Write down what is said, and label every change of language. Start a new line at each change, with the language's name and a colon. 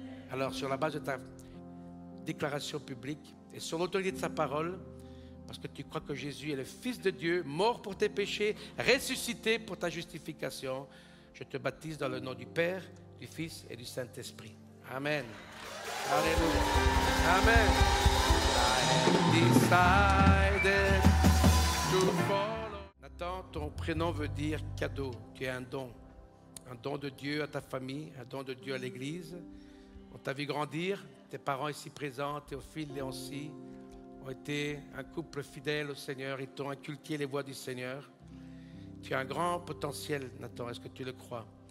French: Alors, sur la base de ta déclaration publique et sur l'autorité de sa parole, parce que tu crois que Jésus est le Fils de Dieu, mort pour tes péchés, ressuscité pour ta justification, je te baptise dans le nom du Père, du Fils et du Saint-Esprit. Amen. Alléluia. Amen.
English: I have decided to follow.
French: Nathan, ton prénom veut dire cadeau. Tu es un don. Un don de Dieu à ta famille, un don de Dieu à l'Église. On t'a vu grandir. Tes parents ici présents, Théophile, Léoncie, ont été un couple fidèle au Seigneur. Ils t'ont inculqué les voies du Seigneur. Tu as un grand potentiel, Nathan. Est-ce que tu le crois?